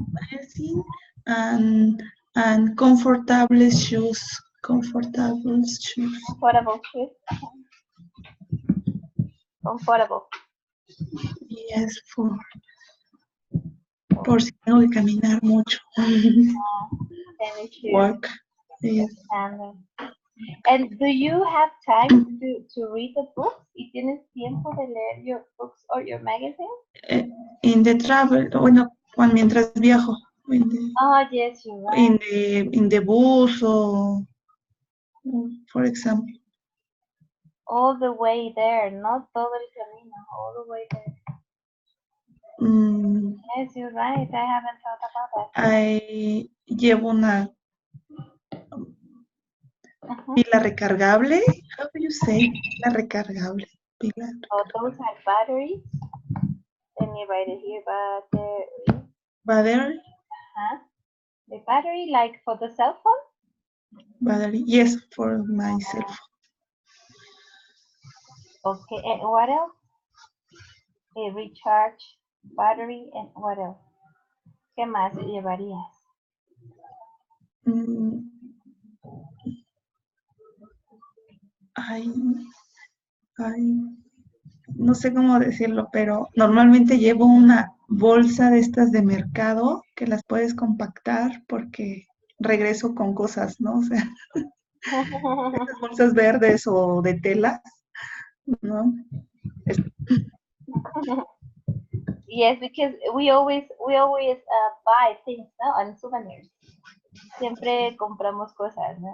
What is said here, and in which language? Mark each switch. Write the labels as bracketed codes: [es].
[en] magazine, and and comfortable shoes, comfortable shoes. Comfortable shoes. Comfortable. [es] Yes, por si tengo que caminar mucho. [en] Tennis shoes. Work. Yes. And do you have time to read the books? [es] ¿Y tienes tiempo de leer [en] your books or your magazine? In the travel, [es] bueno, mientras viajo, [en] Oh, yes, you're right. in the bus or, for example. All the way there, not [es] todo el camino, [en] all the way there. Mm, Yes, you're right. I haven't thought about that. [es] Llevo una pila recargable. [en] How do you say? [es] Pila recargable. [en] Pila. Oh, those are batteries. Let me write it here. Battery. Battery. The battery, like for the cell phone? Battery. Yes, for myself. Okay, and what else? A recharge battery, and what else? [es] ¿Qué más llevarías? Mm, ay, no sé cómo decirlo, pero normalmente llevo una bolsa de estas de mercado que las puedes compactar porque regreso con cosas, ¿no? O sea, estas bolsas verdes o de tela, ¿no? Es- [en] Yes, because we always buy things, ¿no? On souvenirs. [es] Siempre compramos cosas, ¿no?